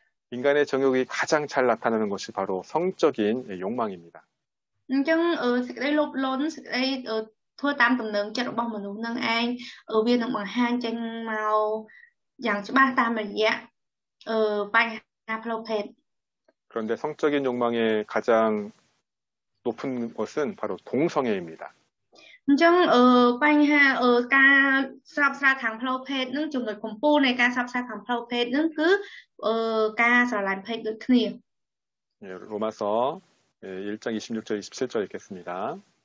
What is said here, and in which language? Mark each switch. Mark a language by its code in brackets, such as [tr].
[ko] 인간의 정욕이 가장 잘 나타나는 것이 바로 성적인 욕망입니다. [km] អញ្ចឹងសេចក្តីលោភលន់សេចក្តីធ្វើតាមទំនឹងចិត្តរបស់មនុស្សនឹងឯងវានឹងបង្ហាញចេញមកយ៉ាងច្បាស់តាមរយៈបញ្ហាផ្លូវភេទ [ko] 그런데 성적인 욕망의 가장 높은 것은 바로 동성애입니다. [km] អញ្ចឹងបញ្ហាការស្រាប់ស្រាខាងផ្លូវភេទនឹងចំណុចកំពូលនៃការស្រាប់ស្រាខាងផ្លូវភេទនឹងគឺការស្រឡាញ់ភេទដូចគ្នា [ko] 로마서 1장 26절 27절 읽겠습니다.